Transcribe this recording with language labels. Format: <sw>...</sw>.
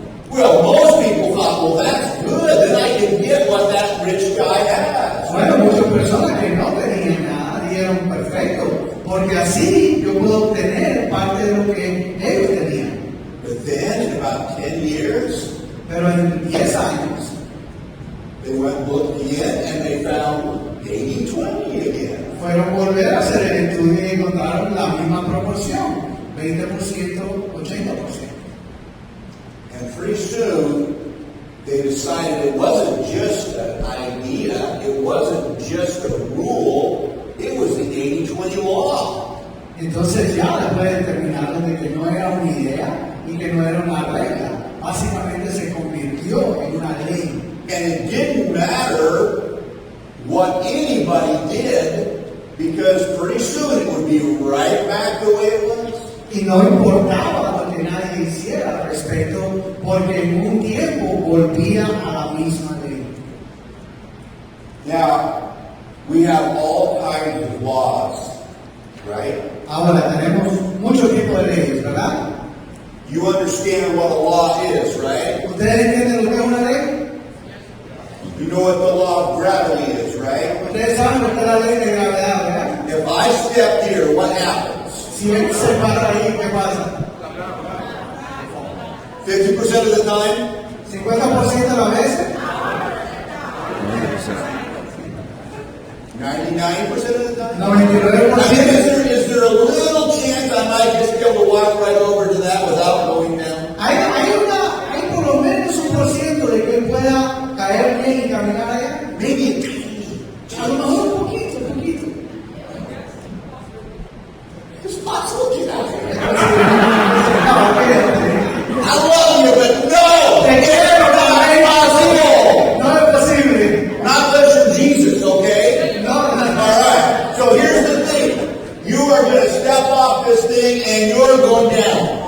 <en>Well, most people thought, well, that's good, then I can get what that rich guy has.</en> <es>Bueno, muchas personas que no tenían nada dijeron perfecto, porque así yo puedo obtener parte de lo que ellos tenían.</es> <en>But then, in about 10 years,</en> <es>Pero en 10 años,</es> <en>they went and looked again, and they found 80-20 again.</en> <es>fueron a volver a hacer el estudio y encontraron la misma proporción, 20%, 80%.</es> <en>And pretty soon, they decided it wasn't just an idea, it wasn't just a rule, it was the 80-20 law.</en> <es>Entonces ya después determinaron de que no era una idea y que no era una regla. Básicamente se convirtió en una ley.</es> <en>And it didn't matter what anybody did, because pretty soon it would be right back the way it was.</en> <es>Y no importaba lo que nadie hiciera al respecto, porque en un tiempo volvía a la misma ley.</es> <en>Now, we have all kinds of laws, right?</en> <es>Ahora tenemos muchos tipos de leyes, ¿verdad?</es> <en>You understand what a law is, right?</en> <es>¿Ustedes entienden lo que es una ley?</es> <en>You know what the law of gravity is, right?</en> <es>Ustedes saben lo que es la ley de gravedad, ¿verdad?</es> <en>If I step here, what happens?</en> <es>Si él se para ahí, ¿qué pasa?</es> <en>50% of the time?</en> <es>50% de las veces,</es> <en>99% of the time?</en> <es>99%.</es> <en>Is there a little chance I might just be able to walk right over to that without going down?</en> <es>Hay por lo menos 1% de que él pueda caer bien y caminar allá.</es> <en>Maybe</en> <es>A lo mejor un poquito, un poquito.</es> <en>it's possible to get out here.</en> <es>No,</es> <en>I love you, but no!</en> <es>te quiero,</es> <en>It's not possible!</en> <es>no es posible.</es> <en>Not unless you're Jesus, okay?</en> <es>No, no, no.</es> <en>Alright, so here's the thing. You are going to step off this thing and you're going down.</en>